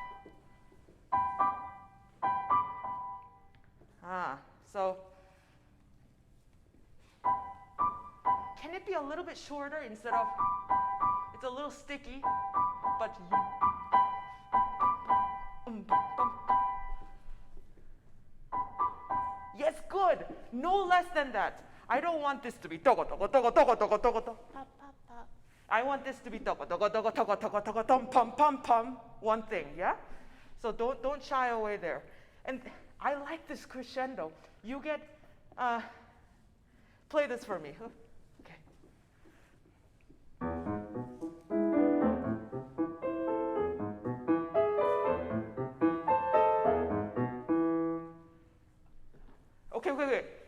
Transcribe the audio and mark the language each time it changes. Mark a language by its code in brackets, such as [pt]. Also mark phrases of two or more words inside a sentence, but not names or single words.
[en] So can it be a little bit shorter instead of, it's a little sticky, but yes, good. No less than that. I don't want this to be togo togo togo togo togo togo togo. I want this to be togo togo togo togo togo togo tom pum pum pum. One thing, yeah? So don't shy away there. And I like this crescendo. You get, play this for me. Okay. Okay.